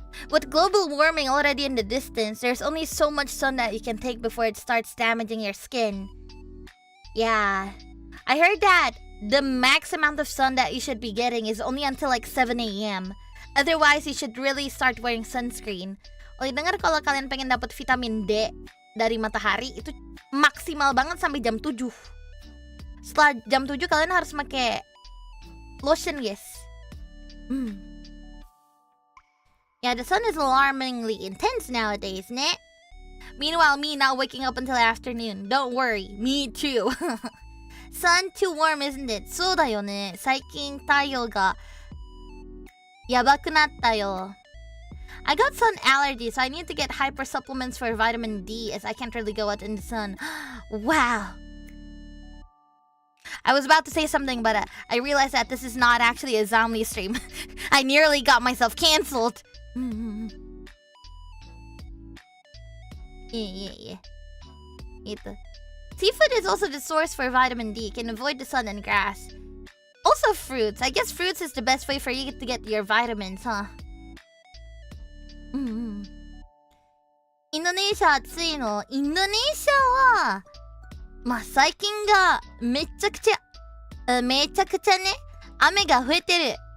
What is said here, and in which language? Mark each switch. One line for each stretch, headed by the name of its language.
English: with global warming already in the distance, there's only so much sun that you can take before it starts damaging your skin. Yeah. I heard that the max amount of sun that you should be getting is only until like 7 a.m. Otherwise, you should really start wearing sunscreen.
Indonesian: Oh, dengar kalau kalian pengen dapat vitamin D dari matahari, itu maksimal banget sampai jam 7. Setelah jam 7, kalian harus pakai lotion, guys.
English: Yeah, the sun is alarmingly intense nowadays, ne? Meanwhile, me not waking up until afternoon. Don't worry, me too. Sun too warm, isn't it?
Japanese: そうだよね。最近太陽がやばくなったよ。
English: I got sun allergy, so I need to get hyper supplements for vitamin D as I can't really go out in the sun. Wow. I was about to say something, but I realized that this is not actually a ZOMILY stream. I nearly got myself cancelled. Yeah. Seafood is also the source for vitamin D. Can avoid the sun and grass. Also fruits. I guess fruits is the best way for you to get your vitamins, huh?
Japanese: Indonesia 暑いの。インドネシアはまあ最近がめちゃくちゃね雨が増えてる。